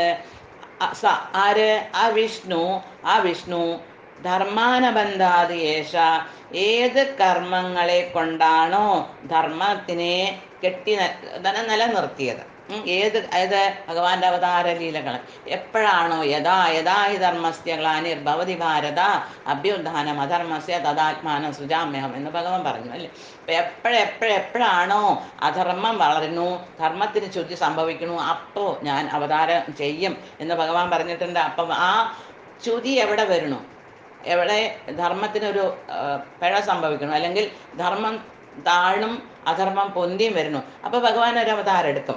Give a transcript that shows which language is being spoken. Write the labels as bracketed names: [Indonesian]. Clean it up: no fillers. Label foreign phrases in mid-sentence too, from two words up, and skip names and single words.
[Malayalam] ആര്? ആ [Sanskrit] വിഷ്ണു ധർമാനബന്ധാത് യേശ, [Malayalam] ഏത് കർമ്മങ്ങളെ കൊണ്ടാണോ ധർമ്മത്തിനെ നിലനിർത്തിയത്. ഏത് ഭഗവാന്റെ അവതാര ലീലകൾ എപ്പോഴാണോ [Sanskrit] യഥാ യഥാ ഹി ധർമ്മസ്യ ഗ്ലാനിർഭവതി ഭാരത അഭ്യുത്ഥാനം അധർമ്മസ്യ തദാത്മാനം സൃജാമ്യഹം [Malayalam] എന്ന് ഭഗവാൻ പറഞ്ഞു അല്ലേ. എപ്പോഴെപ്പോഴാണോ അധർമ്മം വളരുന്നു, ധർമ്മത്തിന് ശുദ്ധി സംഭവിക്കണു, അപ്പോൾ ഞാൻ അവതാരം ചെയ്യും എന്ന് ഭഗവാൻ പറഞ്ഞിട്ടുണ്ട്. അപ്പം ആ ചുതി എവിടെ വരണു, എവിടെ ധർമ്മത്തിനൊരു പിഴ സംഭവിക്കണം, അല്ലെങ്കിൽ ധർമ്മം താഴും അധർമ്മം പൊന്തിയും വരുന്നു, അപ്പോൾ ഭഗവാൻ ഒരു അവതാരം എടുക്കും.